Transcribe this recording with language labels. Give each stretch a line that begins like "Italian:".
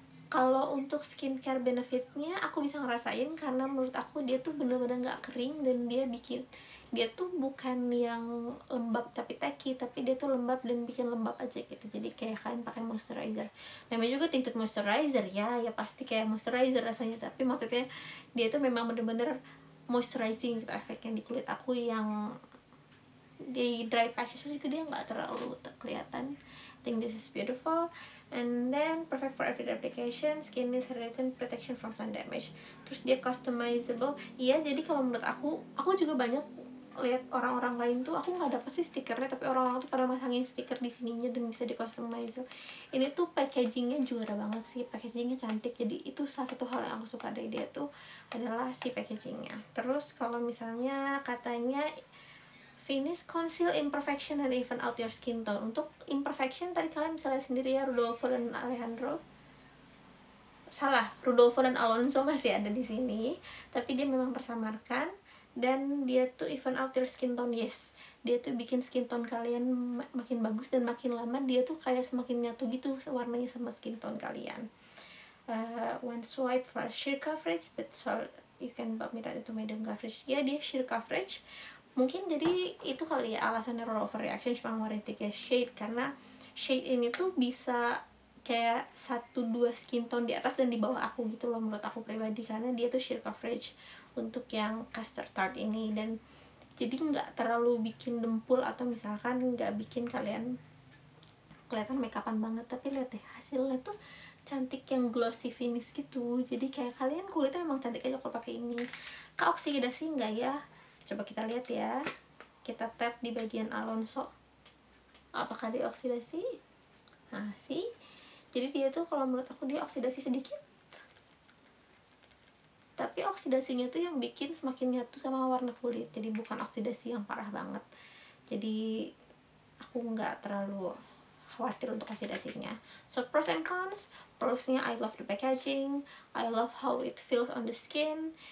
Indonesian: Kalau untuk skincare benefitnya aku bisa ngerasain, karena menurut aku dia tuh bener-bener nggak kering dan dia tuh bukan yang lembab tapi tacky, tapi dia tuh lembab dan bikin lembab aja gitu. Jadi kayak kalian pakai moisturizer, namanya juga tinted moisturizer ya pasti kayak moisturizer rasanya, tapi maksudnya dia tuh memang bener-bener moisturizing gitu efeknya di kulit aku. Yang di dry patches juga dia nggak terlalu kelihatan.
English: I think this is beautiful. And then perfect for everyday application, skin is hydration, protection from sun damage.
Indonesian: Terus dia customizable. Iya, jadi kalau menurut aku juga banyak lihat orang-orang lain tuh, aku nggak dapet sih stikernya, tapi orang-orang tuh pada masangin stiker di sininya dan bisa di customize. Ini tuh packagingnya juara banget sih, packagingnya cantik. Jadi itu salah satu hal yang aku suka dari dia tuh adalah si packagingnya. Terus kalau misalnya katanya
English: finish, conceal imperfection, and even out your skin tone.
Indonesian: Untuk imperfection tadi kalian bisa lihat sendiri ya, Rodolfo dan Alejandro. Salah, Rodolfo dan Alonso masih ada di sini, tapi dia memang tersamarkan. Dan dia tuh
English: even out your skin tone, yes.
Indonesian: Dia tuh bikin skin tone kalian makin bagus, dan makin lama dia tuh kayak semakin nyatu gitu warnanya sama skin tone kalian.
English: One swipe for sheer coverage, but so you can bump it into medium coverage.
Indonesian: Ya, dia sheer coverage. Mungkin jadi itu kali ya alasannya rollover reaction cuma ngeluarin 3 shade, karena shade ini tuh bisa kayak 1-2 skin tone di atas dan di bawah aku gitu loh menurut aku pribadi, karena dia tuh sheer coverage untuk yang custard tart ini. Dan jadi nggak terlalu bikin dempul atau misalkan nggak bikin kalian kelihatan makeupan banget, tapi lihat deh hasilnya tuh cantik, yang glossy finish gitu. Jadi kayak kalian kulitnya emang cantik aja kalau pakai ini. Kak, oksidasi enggak ya? Coba kita lihat ya. Kita tap di bagian Alonso, apakah dia oksidasi? Nah sih, jadi dia tuh kalau menurut aku dia oksidasi sedikit, tapi oksidasinya tuh yang bikin semakin nyatu sama warna kulit. Jadi bukan oksidasi yang parah banget. Jadi aku nggak terlalu khawatir untuk oksidasinya.
English: So pros and cons, prosnya I love the packaging, I love how it feels on the skin.